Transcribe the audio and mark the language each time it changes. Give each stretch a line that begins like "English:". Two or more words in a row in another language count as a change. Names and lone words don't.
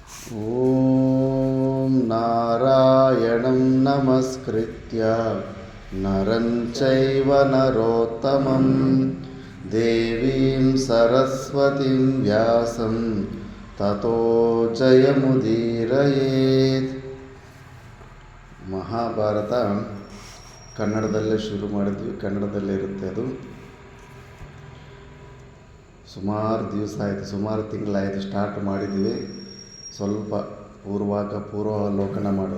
Sanskrit: ಓಂ ನಾರಾಯಣಂ ನಮಸ್ಕೃತ್ಯ ನರಂ ಚೈವ ನರೋತ್ತಮಂ ದೇವೀಂ ಸರಸ್ವತಿಂ ವ್ಯಾಸಂ ತತೋ ಜಯಮುದೀರಯೇತ್.
Kannada: ಮಹಾಭಾರತ ಕನ್ನಡದಲ್ಲೇ ಶುರು ಮಾಡಿದ್ವಿ, ಕನ್ನಡದಲ್ಲೇ ಇರುತ್ತೆ ಅದು. ಸುಮಾರು ದಿವಸ ಆಯಿತು, ಸುಮಾರು ತಿಂಗಳಾಯಿತು ಸ್ಟಾರ್ಟ್ ಮಾಡಿದ್ವಿ. ಸ್ವಲ್ಪ ಪೂರ್ವಾವಲೋಕನ ಮಾಡೋದು.